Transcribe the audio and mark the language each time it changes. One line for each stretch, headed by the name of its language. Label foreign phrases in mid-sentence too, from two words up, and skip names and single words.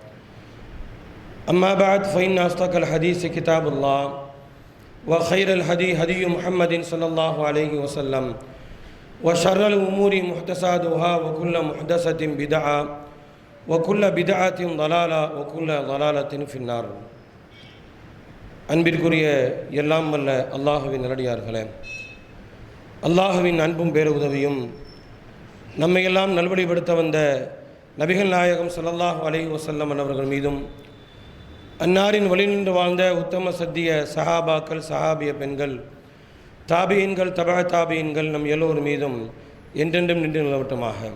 Arabic: أما بعد فإن أصدق الحديث كتاب الله وخير الهدي هدي محمد صلى الله عليه وسلم وشر الأمور محدثاتها وكل محدثة بدعة وكل بدعة ضلالة وكل ضلالة في النار.
Tamil: அன்பிற்குரிய எல்லாம் வல்ல அல்லாஹுவின் நல்லடியார்களே, அல்லாஹுவின் அன்பும் பேருதவியும் நம்மையெல்லாம் நல்வழிப்படுத்த வந்த நபிகள் நாயகம்
Arabic: صلى الله عليه وسلم
Tamil: அவர்கள் மீதும் அன்னாரின் வழி நின்று வாழ்ந்த உத்தம சத்திய சஹாபாக்கள், சஹாபிய பெண்கள், தாபியீன்கள், தபா தாபியீன்கள் நம் எல்லோர் மீதும் என்றென்றும் நின்று நிலவட்டமாக.